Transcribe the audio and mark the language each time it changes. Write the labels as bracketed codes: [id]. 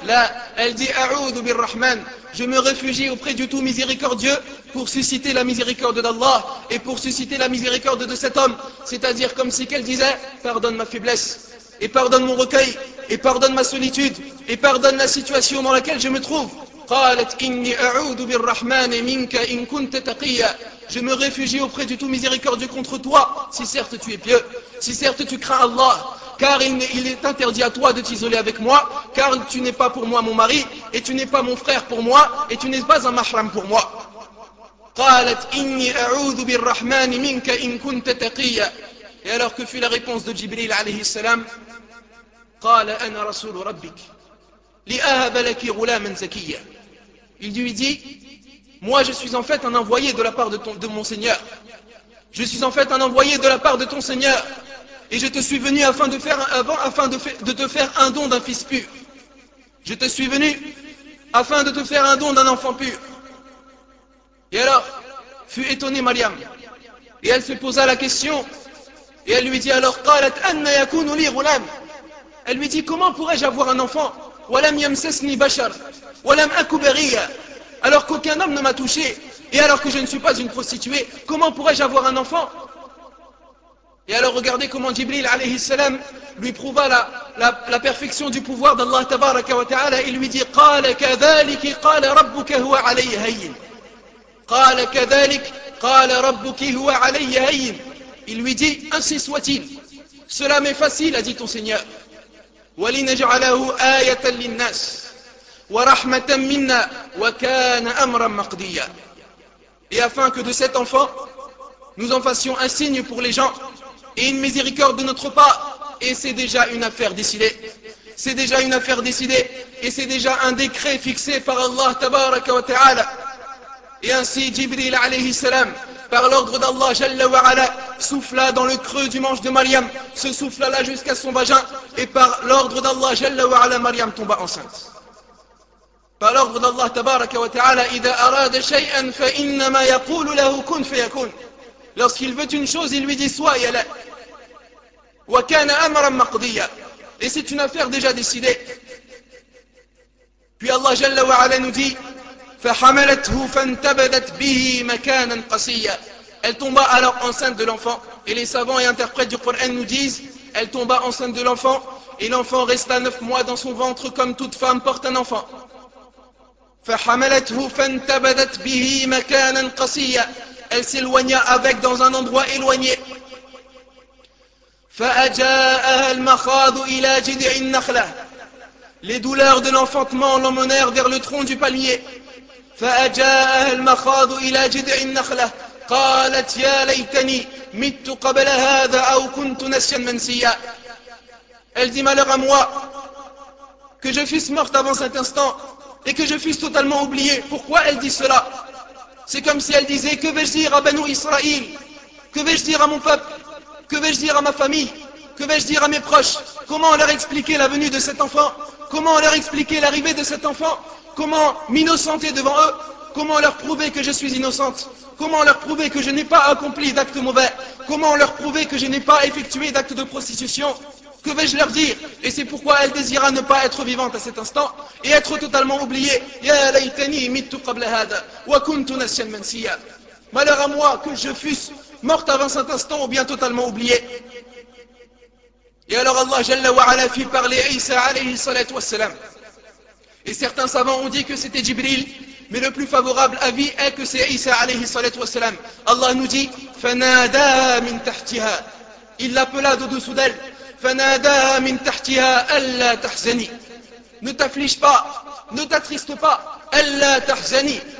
[fr] Là, elle dit [ar] أعوذ بالرحمن. [fr] Je me réfugie auprès du tout miséricordieux pour susciter la miséricorde d'Allah et pour susciter la miséricorde de cet homme. C'est-à-dire comme si qu'elle disait, pardonne ma faiblesse et pardonne mon recueil et pardonne ma solitude et pardonne la situation dans laquelle je me trouve. [ar] قالت إني أعوذ بالرحمن منك إن كنت تقيا. [fr] Je me réfugie auprès du tout miséricordieux contre toi, si certes tu es pieux, si certes tu crains Allah, car il est interdit à toi de t'isoler avec moi, car tu n'es pas pour moi mon mari, et tu n'es pas mon frère pour moi, et tu n'es pas un mahram pour moi. [ar] قالت إني أعوذ بالرحمن منك إن كنت تقيا. [fr] Et alors que fut la réponse de Jibril alayhi salam? [ar] قال أنا رسول ربك لأهب لك غلاما زكيا. [fr] Il lui dit, moi je suis en fait un envoyé de la part de mon Seigneur. Je suis en fait un envoyé de la part de ton Seigneur. Et je te suis venu afin de te faire un don d'un fils pur. Je te suis venu afin de te faire un don d'un enfant pur. Et alors, fut étonnée Mariam. Et elle se posa la question. Et elle lui dit alors, [ar] قالت أنى يكون لي غلام. [fr] Elle lui dit, comment pourrais-je avoir un enfant ? [ar] ولم يمسسني بشر ولم أكن بغية. [fr] Alors qu'aucun homme ne m'a touché, et alors que je ne suis pas une prostituée, comment pourrais-je avoir un enfant? Et alors regardez comment Jibril alayhi salam lui prouva la perfection du pouvoir d'Allah tabaraka wa ta'ala. Il lui dit, [ar] قال كذلك قال ربك هو علي هين. قال كذلك قال ربك هو علي هين. [fr] Il lui dit, ainsi soit-il, cela m'est facile, a dit ton Seigneur. [ar] ولنجعله آية للناس ورحمة منا وكان أمرا مقديا. [fr] Et afin que de cet enfant nous en fassions un signe pour les gens et une miséricorde de notre part, et c'est déjà une affaire décidée, c'est déjà une affaire décidée, et c'est déjà un décret fixé par Allah tabaraka wa ta'ala. Et ainsi Jibril alayhi salam, par l'ordre d'Allah Jalla wa Ala, souffla dans le creux du manche de Mariam, se souffla là jusqu'à son vagin, et par l'ordre d'Allah Jalla wa Ala, Mariam tomba enceinte. Par l'ordre d'Allah [ar] Tabaraka wa Ta'ala, إِذَا أَرَادَ شَيْئًا فَإِنَّمَا يَقُولُ لَهُ كُنْ فَيَكُونَ. [fr] Lorsqu'il veut une chose, il lui dit, sois et elle est. [ar] وَكَانَ أَمَرًا مَقْضِيًّا. [fr] Et c'est une affaire déjà décidée. Puis Allah Jalla wa Ala nous dit, [ar] فحملته فانتبذت به مكانا قصيا. [fr] Elle tomba alors enceinte de l'enfant. Et les savants et interprètes du Coran nous disent, elle tomba enceinte de l'enfant, et l'enfant resta 9 mois dans son ventre comme toute femme porte un enfant. [ar] فحملته فانتبذت به مكانا قصيا. [fr] Elle s'éloigna avec dans un endroit éloigné. [ar] فأجاءها المخاض إلى جذع النخلة. [fr] Les douleurs de l'enfantement l'emmenèrent vers le tronc du palmier. [ar] فأجاءها المخاض إلى جذع النخلة قالت يا ليتني مت قبل هذا أو كنت نسيا منسيا. [fr] Elle dit, malheur à moi que je fusse morte avant cet instant et que je fusse totalement oubliée. Pourquoi elle dit cela? C'est comme si elle disait, que vais-je dire à Banu Israël? Que vais-je dire à mon peuple? Que vais-je dire à ma famille? Que vais-je dire à mes proches? Comment leur expliquer la venue de cet enfant? Comment leur expliquer l'arrivée de cet enfant? Comment m'innocenter devant eux? Comment leur prouver que je suis innocente? Comment leur prouver que je n'ai pas accompli d'actes mauvais? Comment leur prouver que je n'ai pas effectué d'actes de prostitution? Que vais-je leur dire? Et c'est pourquoi elle désira ne pas être vivante à cet instant et être totalement oubliée. [ar] Ya laytani mittu qabla hada wa kuntu nasyan mansiya. [fr] Malheur à moi que je fusse morte avant cet instant ou bien totalement oubliée. Et alors Allah Jalla wa Ala fit parler Isa alayhi salatu wassalam. Et certains savants ont dit que c'était Jibril, mais le plus favorable avis est que c'est Isa alayhi salatu wassalam. Allah nous dit, [ar] fanada min tahtiha. [fr] Il l'appela de dessous d'elle. [ar] فَنَادَا مِنْ تَحْتِهَا أَلَّا تَحْزَنِي. [fr] Ne t'afflige pas, ne t'attriste pas. [ar] أَلَّا تَحْزَنِي.